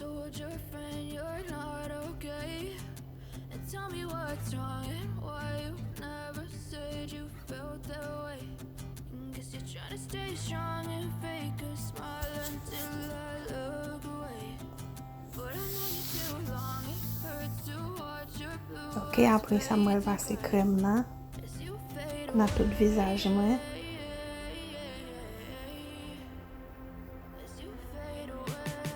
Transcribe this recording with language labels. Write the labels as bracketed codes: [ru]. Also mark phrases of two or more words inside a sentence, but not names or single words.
[en] told your friend you're not okay. And tell me what's wrong and why you never said you felt that way. Guess you're trying to stay strong and fake a smile until I look away. But I know you too long, it hurts to watch your blue [ht] Ok, apre sa mwen pase krem nan. [en] as you fade [ht] Nan tout visage mwen. [en] as you fade away.